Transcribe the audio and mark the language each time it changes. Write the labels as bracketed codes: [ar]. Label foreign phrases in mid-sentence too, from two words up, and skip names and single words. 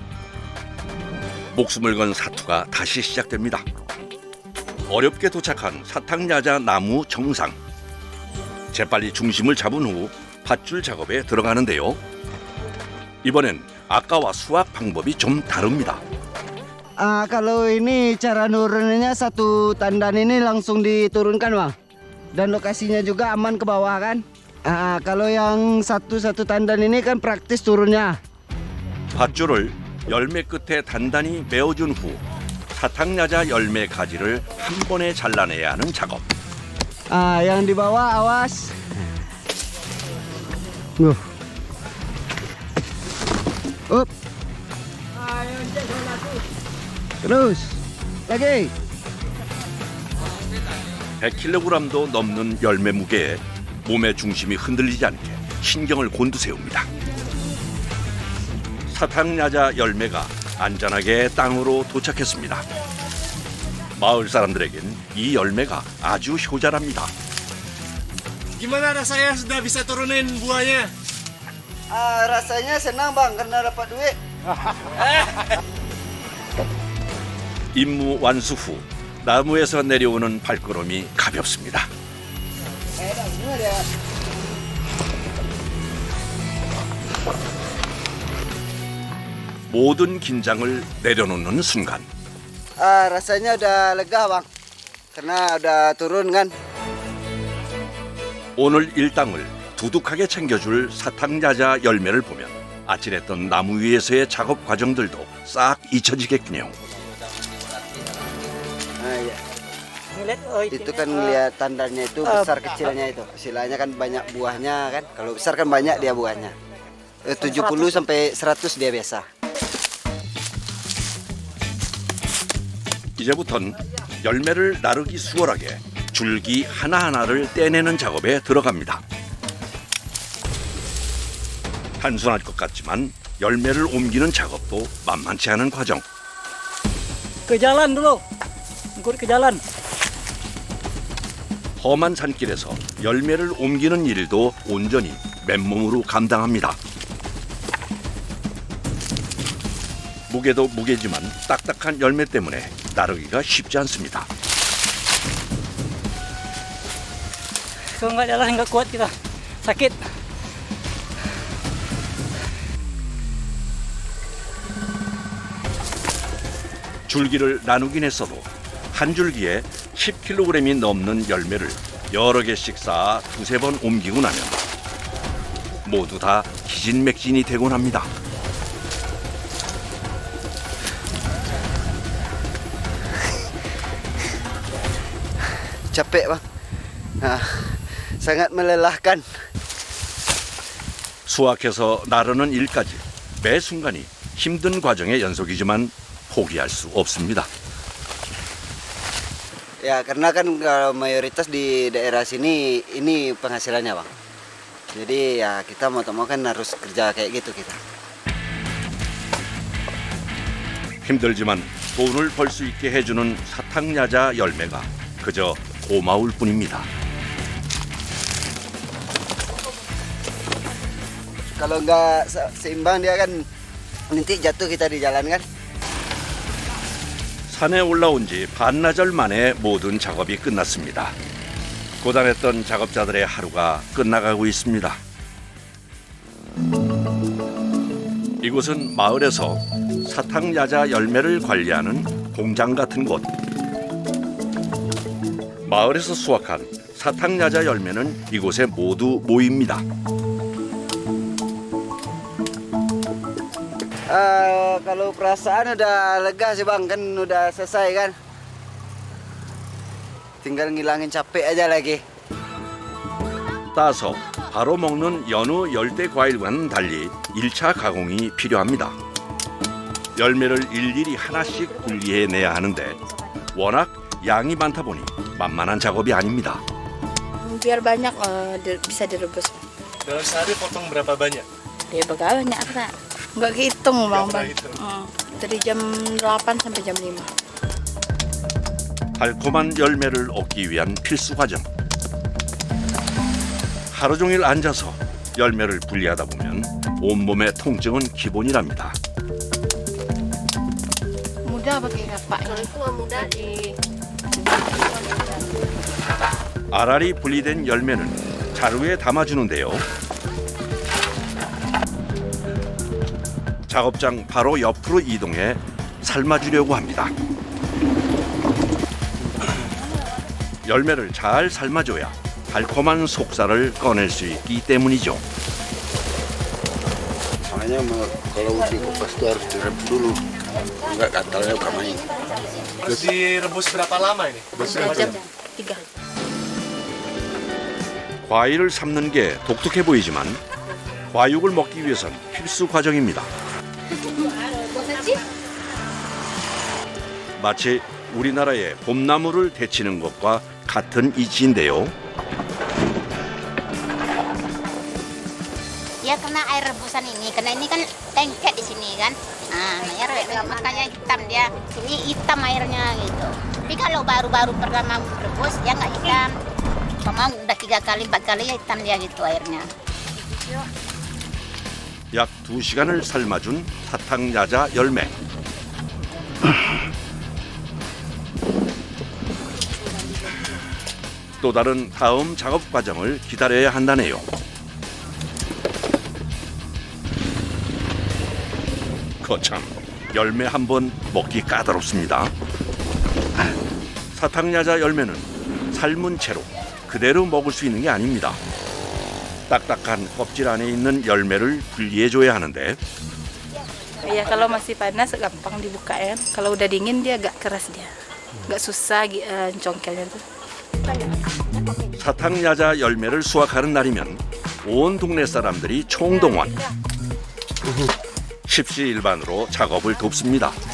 [ko] 목숨을 건 사투가 다시 시작됩니다. 어렵게 도착한 사탕야자 나무 정상. 재빨리 중심을 잡은 후 밧줄 작업에 들어가는데요. 이번엔 아까와 수확 방법이 좀 다릅니다. [id] Kalau ini cara nurunnya satu tandan ini langsung diturunkan bang. Dan lokasinya juga aman ke bawah kan. Kalau yang satu tandan ini kan praktis turunnya. [ko] 밧줄을 열매 끝에 단단히 메어준 후 사탕야자 열매 가지를 한 번에 잘라내야 하는 작업. [id] Yang di bawah awas. Up. Terus. Lagi. [ko] 100kg도 넘는 열매 무게에 몸의 중심이 흔들리지 않게 신경을 곤두세웁니다. 사탕야자 열매가 안전하게 땅으로 도착했습니다. 마을 사람들에겐 이 열매가 아주 효자랍니다. [id] Gimana rasanya sudah bisa turunin buahnya? Rasanya senang bang karena dapat duit. [ko] 임무 완수 후 나무에서 내려오는 발걸음이 가볍습니다. 모든 긴장을 내려놓는 순간 [id] Rasanya udah lega bang. Karena udah turun kan. [ko] 오늘 일당을 두둑하게 챙겨줄 사탕야자 열매를 보면 아찔했던 나무 위에서의 작업 과정들도 싹 잊혀지겠군요. [id] Iya. Itu kan lihat tandannya itu besar kecilnya itu. Istilahnya kan banyak buahnya kan. Kalau besar kan banyak dia buahnya. 70 sampai 100 dia biasa. [ko] 이제부턴 열매를 나르기 수월하게 줄기 하나하나를 떼내는 작업에 들어갑니다. 단순할 것 같지만 열매를 옮기는 작업도 만만치 않은 과정. [id] Ke jalan dulu. Ikut ke jalan. [ko] 험한 산길에서 열매를 옮기는 일도 온전히 맨몸으로 감당합니다. 무게도 무게지만 딱딱한 열매 때문에 나르기가 쉽지 않습니다. [id] Kalau nggak jalan nggak kuat kita. Sakit. [ko] 줄기를 나누긴 했어도 한 줄기에 10kg이 넘는 열매를 여러 개씩 쌓아 두세 번 옮기고 나면 모두 다 기진맥진이 되곤 합니다. [id] Capek bang. Sangat melelahkan. [ko] 수확해서 나르는 일까지 매 순간이 힘든 과정의 연속이지만 포기할 수 없습니다. [id] Ya karena kan kalau mayoritas di daerah sini ini penghasilannya bang. Jadi ya kita mau tak mau kan harus kerja kayak gitu kita. [ko] 힘들지만 돈을 벌 수 있게 해주는 사탕야자 열매가 그저 고마울 뿐입니다. [id] Kalau nggak seimbang dia kan nanti jatuh kita di jalan kan. [ko] 산에 올라온 지 반나절 만에 모든 작업이 끝났습니다. 고단했던 작업자들의 하루가 끝나가고 있습니다. 이곳은 마을에서 사탕야자 열매를 관리하는 공장 같은 곳. 마을에서 수확한 사탕야자 열매는 이곳에 모두 모입니다. [id] Kalau perasaan udah lega sih bang, kan udah selesai kan. Tinggal ngilangin capek aja lagi. [ko] 따서 바로 먹는 여느 열대 과일과는 달리 1차 가공이 필요합니다. 열매를 일일이 하나씩 분리해내야 하는데 워낙 양이 많다 보니 만만한 작업이 아닙니다. [id] Biar banyak bisa direbus. Dalam sehari potong berapa banyak? Dia banyak kak. Nggak kehitung bang. Dari jam 8 sampai jam 5. [ko] 달콤한 열매를 얻기 위한 필수 과정. 하루 종일 앉아서 열매를 분리하다 보면 온몸의 통증은 기본이랍니다. [id] Mudah pakai kapak. [ko] 알알이 분리된 열매는 자루에 담아주는데요. 작업장 바로 옆으로 이동해 삶아주려고 합니다. 열매를 잘 삶아줘야 달콤한 속살을 꺼낼 수 있기 때문이죠. [id] Soalnya kalau dikupas itu harus direm dulu, nggak gatalnya kamain. Terus direbus berapa lama ini? 2 jam. 3. [ko] 과일을 삶는 게 독특해 보이지만 과육을 먹기 위해선 필수 과정입니다. 마치 우리나라의 봄나무를 데치는 것과 같은 이치인데요. [id] Ya kena air rebusan ini, karena ini kan lengket di sini kan. Nah, makanya hitam dia. Sini hitam airnya gitu. Tapi kalau baru-baru pertama rebus, ya nggak hitam. Sama udah 3 kali, 4 kali ya hitam dia gitu airnya. [ko] 약 2시간을 삶아준 사탕야자 열매. 또 다른 다음 작업 과정을 기다려야 한다네요. 거참 열매 한 번 먹기 까다롭습니다. 사탕야자 열매는 삶은 채로 그대로 먹을 수 있는 게 아닙니다. 딱딱한 껍질 안에 있는 열매를 분리해줘야 하는데 [id] Ya kalau masih panas gampang dibuka ya. Kalau udah dingin dia agak keras dia. Agak susah congkelnya tuh. [ko] 사탕야자 열매를 수확하는 날이면 온 동네 사람들이 총동원. 십시일반으로 작업을 돕습니다.